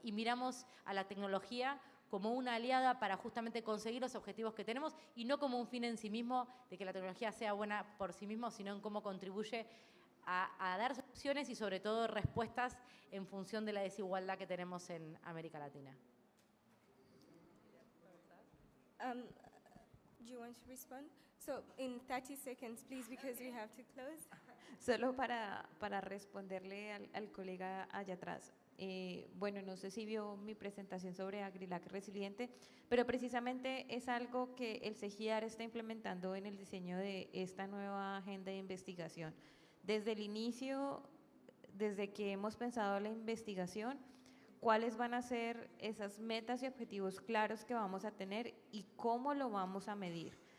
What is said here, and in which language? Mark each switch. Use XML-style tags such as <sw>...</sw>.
<es>Y miramos a la tecnología como una aliada para justamente conseguir los objetivos que tenemos y no como un fin en sí mismo de que la tecnología sea buena por sí mismo, sino en cómo contribuye a dar soluciones y sobre todo respuestas en función de la desigualdad que tenemos en América Latina.</es> <en>Do you want to respond? So in 30 seconds, please, because we have to close.</en> <es>Solo para responderle al colega allá atrás. Bueno, no sé si vio mi presentación sobre AgriLac resiliente, pero precisamente es algo que el CEGIAR está implementando en el diseño de esta nueva agenda de investigación. Desde el inicio, desde que hemos pensado la investigación, cuáles van a ser esas metas y objetivos claros que vamos a tener y cómo lo vamos a medir.</es>